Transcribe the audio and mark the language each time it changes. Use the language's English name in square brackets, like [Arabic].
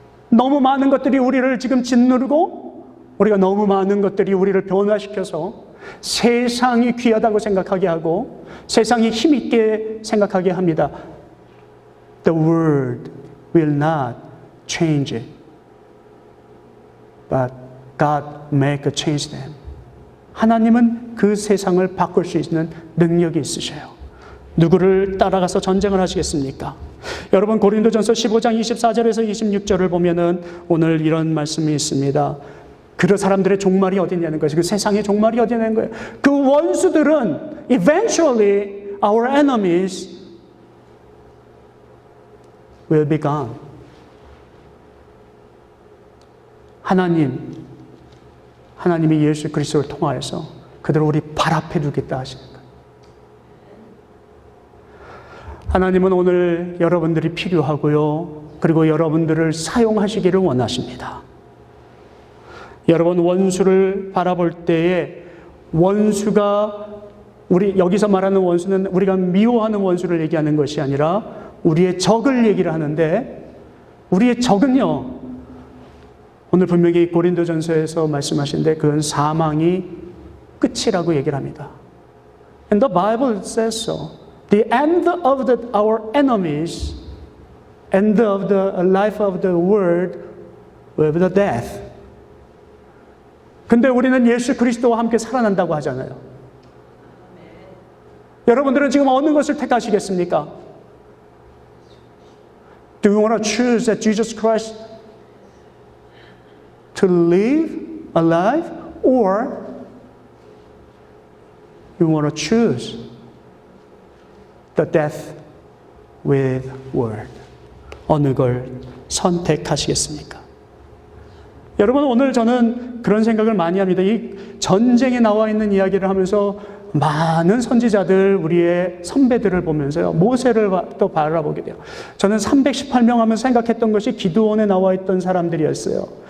[Korean] 너무 많은 것들이 우리를 지금 짓누르고 우리가 너무 많은 것들이 우리를 변화시켜서 세상이 귀하다고 생각하게 하고 세상이 힘있게 생각하게 합니다. [English] The world will not change it. But God make a change them. [Korean] 하나님은 그 세상을 바꿀 수 있는 능력이 있으셔요. 누구를 따라가서 전쟁을 하시겠습니까? 여러분 고린도전서 15장 24절에서 26절을 보면은 오늘 이런 말씀이 있습니다. 그 사람들의 종말이 어디 있냐는 거예요. 그 세상의 종말이 어디 있냐는 거예요. 그 원수들은 [English] eventually our enemies will be gone. [Korean] 하나님이 예수 그리스도를 통하여서 그들을 우리 발 앞에 두겠다 하시는 거예요. 하나님은 오늘 여러분들이 필요하고요. 그리고 여러분들을 사용하시기를 원하십니다. 여러분 원수를 바라볼 때에 원수가 우리 여기서 말하는 원수는 우리가 미워하는 원수를 얘기하는 것이 아니라 우리의 적을 얘기를 하는데 우리의 적은요. 오늘 분명히 고린도전서에서 말씀하신데 그건 사망이 끝이라고 얘기를 합니다. [English] And the Bible says so. The end of our enemies, end of the life of the world will be the death. [Korean] 근데 우리는 예수 그리스도와 함께 살아난다고 하잖아요. 여러분들은 지금 어느 것을 택하시겠습니까? [English] Do you want to choose that Jesus Christ to live alive, or you want to choose the death with word? [Korean] 어느 걸 선택하시겠습니까? 여러분 오늘 저는 그런 생각을 많이 합니다. 이 전쟁에 나와 있는 이야기를 하면서 많은 선지자들, 우리의 선배들을 보면서요. 모세를 또 바라보게 돼요. 저는 318명 하면 생각했던 것이 기드온에 나와 있던 사람들이었어요.